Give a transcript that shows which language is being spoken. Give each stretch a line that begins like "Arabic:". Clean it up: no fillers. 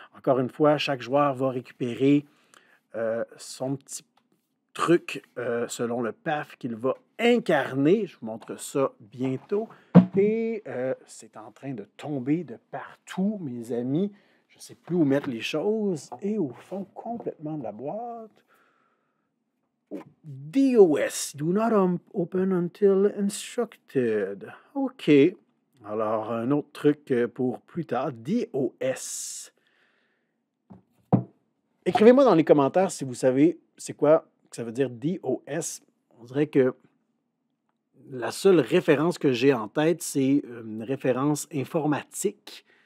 French: Encore une fois, chaque joueur va récupérer son petit truc selon le PAF qu'il va incarner. Je vous montre ça bientôt. Et c'est en train de tomber de partout, mes amis. Je ne sais plus où mettre les choses. Et au fond, complètement de la boîte.
English: DOS, do not open until instructed. OK.
French: Alors, un autre truc pour plus tard, DOS. Écrivez-moi dans les commentaires si vous savez c'est quoi que ça veut dire DOS. On dirait que la seule référence que j'ai en tête, c'est une référence informatique.